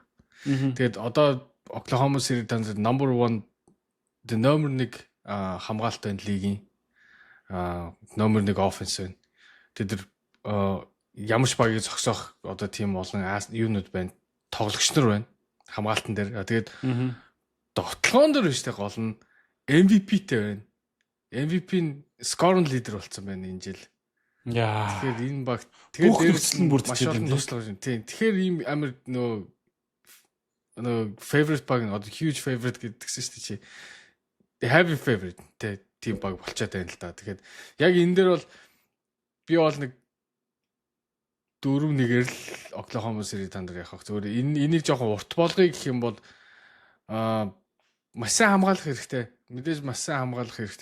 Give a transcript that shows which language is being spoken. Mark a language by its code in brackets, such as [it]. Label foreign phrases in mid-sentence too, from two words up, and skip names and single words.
[mn] Тэгээд одоо Oklahoma City Thunder [en] number 1 [mn] номер 1 хамгаалалт байна лигийн номер 1 offense байна. Тэд ямар ч багийг зогсоох одоо тийм олон юунууд байна. Тоглогч нар байна. Хамгаалтан дээр. Тэгээд тоглоом дээр биш гол нь MVP-тэй байна. MVP нь [en] scoring leader [mn] болсон байна энэ жил. Тэгэхээр энэ баг тэгээд нөхцөл нь бүрдэж байна. Тийм. Тэгэхээр ийм амар favorite баг одоо [en] huge favorite [mn] гэдгсэн шүү дээ чи. [en] heavy favorite [mn] тийм баг болчиход байна л да. Тэгэхээр яг энэ дээр бол би бол нэг 4-1-ээр л Oklahoma City Thunder явах. Зүгээр энийг жоохон урт болгоё гэх юм бол маш сайн хамгаалах хэрэгтэй. Мэдээж маш сайн хамгаалах хэрэгтэй.